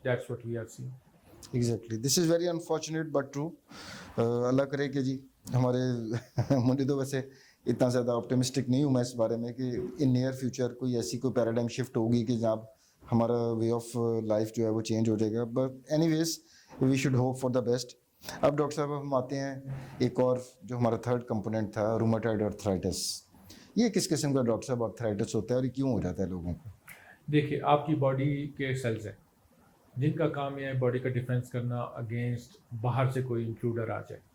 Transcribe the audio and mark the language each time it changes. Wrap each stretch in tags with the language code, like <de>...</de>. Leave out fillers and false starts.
<en>That's what we are seeing. Exactly, this is very unfortunate but true.</en> <ur>اللہ کرے کہ جی ہمارے مجھے تو ویسے اتنا زیادہ آپٹیمسٹک نہیں ہوں میں اس بارے میں کہ</ur> <en>in near future</en> <ur>کوئی ایسی کوئی پیراڈائم شفٹ ہوگی کہ جہاں ہمارا وے آف لائف جو ہے وہ چینج ہو جائے گا.</ur> <en>But anyways we should hope for the best.</en> <ur>اب ڈاکٹر صاحب ہم آتے ہیں ایک اور جو ہمارا تھرڈ کمپوننٹ تھا, روماٹائڈ آرتھرائٹس. یہ کس قسم کا ڈاکٹر صاحب آرتھرائٹس ہوتا ہے اور یہ کیوں ہو جاتا ہے لوگوں کو؟ دیکھیے, آپ کی باڈی کے سیلز ہیں جن کا کام یہ ہے باڈی کا ڈیفینس کرنا اگینسٹ باہر سے کوئی انٹروڈر آ جائے.</ur>